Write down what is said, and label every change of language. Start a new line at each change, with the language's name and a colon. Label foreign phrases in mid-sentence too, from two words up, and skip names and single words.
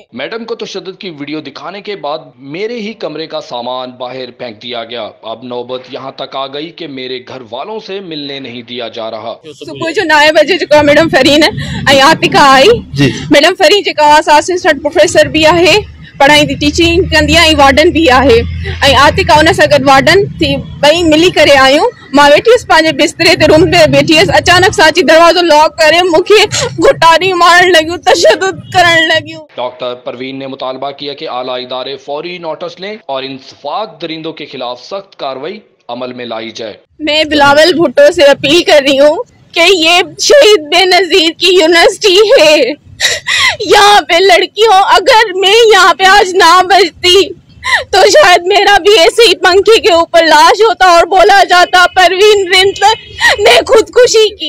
Urdu: میڈم کو تشدد کی ویڈیو دکھانے کے بعد میرے ہی کمرے کا سامان باہر پھینک دیا گیا. اب نوبت یہاں تک آ گئی کہ میرے گھر والوں سے ملنے نہیں دیا جا رہا. صبح جو 9 بجے جو میڈم فرین ہے عاتکہ آئی، میڈم فرین جو
English: assistant professor
Urdu: بھی ہے,
Sindhi: पढ़ाई टीचिंग कंदी आहे,
Urdu: وارڈن بھی ہے.
Sindhi: आतिका उन सां गॾु वार्डन थी ॿई मिली करे आयूं। मां वेठी हुअसि पंहिंजे बिस्तरे ते रूम ते वेठी हुअसि, अचानक सां अची दरवाजो लॉक करे मूंखे घुटाड़ी मारण लॻियूं, तशद्दुद करण लॻियूं।
Urdu: ڈاکٹر پروین نے مطالبہ کیا کہ اعلیٰ ادارے فوری نوٹس لیں اور انسفاک درندوں کے خلاف سخت کارروائی عمل میں لائی جائے. میں بلاول بھٹو سے اپیل کر رہی ہوں کہ یہ شہید بینظیر کی یونیورسٹی ہے، یہاں پہ لڑکیوں، اگر میں یہاں پہ آج نہ بچتی تو شاید میرا بھی ایسے ہی پنکھے کے اوپر لاش ہوتا اور بولا جاتا پروین نے خودکشی کی.